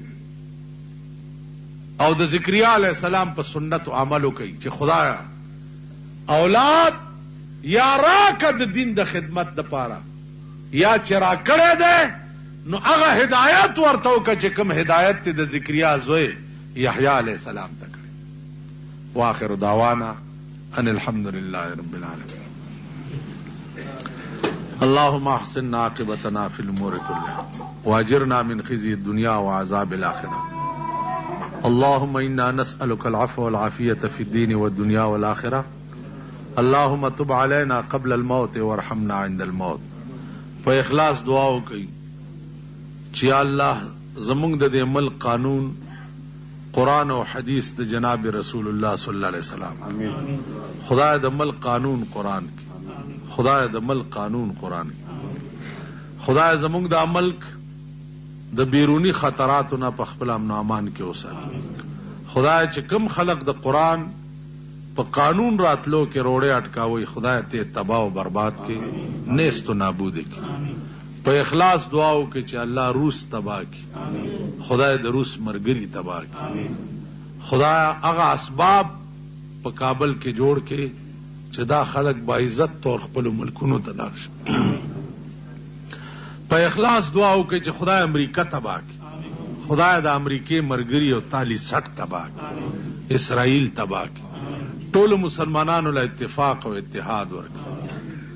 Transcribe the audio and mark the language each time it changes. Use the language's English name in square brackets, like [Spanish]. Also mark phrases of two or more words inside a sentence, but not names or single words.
[Pashto] او د ذکریا علیه السلام په سنتو عمل وکئ چې خدایا اولاد یا راکه د دین د خدمت دپاره یا چې راکړی دی نو هغه هدایت ورته وکړه چې کوم هدایت دی د ذکریا زوی یحیی علیه السلام ته کړی [Arabic] واخر دعوانا ان الحمد لله رب العالمين اللهم احسن عاقبتنا في الامور كلها واجرنا من خزي الدنيا وعذاب الاخره اللهم انا نسالك العفو والعافيه في الدين والدنيا والاخره اللهم تب علينا قبل الموت وارحمنا عند الموت [Pashto] په اخلاص دعا وکړئ چې الله زمونږ د دې ملک قانون قرآن و حدیث د جناب رسول الله [Arabic] صلی الله علیه وسلم [Pashto] خدای د ملک قانون قرآن کی خدای د ملک قانون قرآن کی خدای زمونږ د ملک د بیرونی خطراتو نه په خپل امن و امان کې وساتي خدای چې کم خلق د قرآن په قانون راتلو کې روړې اٹکاوي خدای ته تباہ و برباد کې نیست و نابود کې په اخلاص دعا وکړي چې الله روس تباہ کړي خدای د روس مرګري تباہ کړي خدای هغه اسباب په کابل کې جوړ کړي چې دا خلک با عزت طور خپل ملکونو ته لاړ شي په اخلاص دعا وکړي چې خدای امریکا تباہ کړي خدای د امریکې مرګري او تالی سټ تباہ کړي، اسرائیل تباہ کړي، ټولو مسلمانانو له اتفاق او اتحاد ورکړي.